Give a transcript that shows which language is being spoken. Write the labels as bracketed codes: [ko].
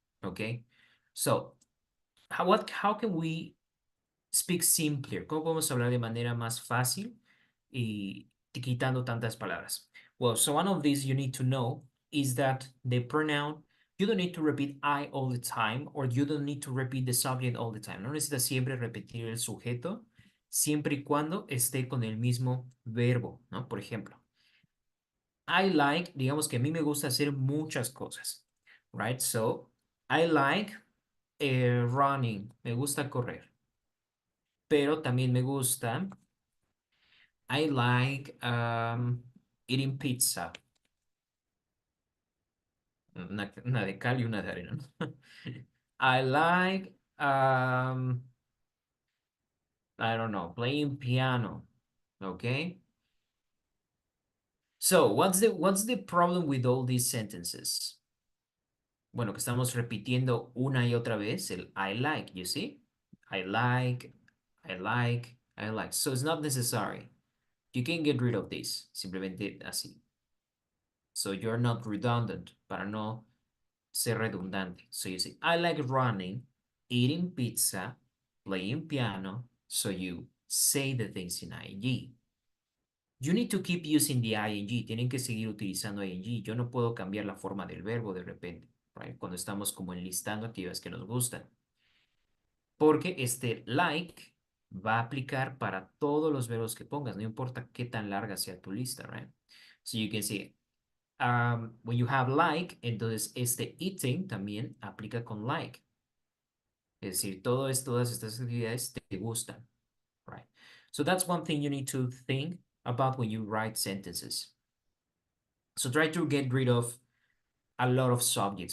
[en] Okay? So, how can we speak simpler? [es] ¿Cómo podemos hablar de manera más fácil y quitando tantas palabras? [en] Well, so one of these you need to know is that the pronoun, you don't need to repeat I all the time, or you don't need to repeat the subject all the time. [es] No necesitas siempre repetir el sujeto, siempre y cuando esté con el mismo verbo, ¿no? Por ejemplo, [en] I like, [es] digamos que a mí me gusta hacer muchas cosas, right? [en] So, I like running, [es] me gusta correr. Pero también me gusta, [en] I like eating pizza. [es] Una de cal y una de arena. [en] I like, I don't know, playing piano. Okay. So what's the problem with all these sentences? [es] Bueno, que estamos repitiendo una y otra vez el I like, you see? [en] I like, I like, I like. So it's not necessary. You can get rid of this. [es] Simplemente así. [en] So you're not redundant, [es] para no ser redundante. [en] So you say, I like running, eating pizza, playing piano. So you say the things in ing. You need to keep using the ing. [es] Tienen que seguir utilizando ing. Yo no puedo cambiar la forma del verbo de repente, right? Cuando estamos como enlistando actividades que nos gustan. Porque este like va a aplicar para todos los verbos que pongas, no importa qué tan larga sea tu lista, right? [en] So you can say, when you have like, [es] entonces este eating también aplica con like. Es decir, todas estas actividades te gustan, right? [en] So that's one thing you need to think about when you write sentences. So try to get rid of a lot of subjects.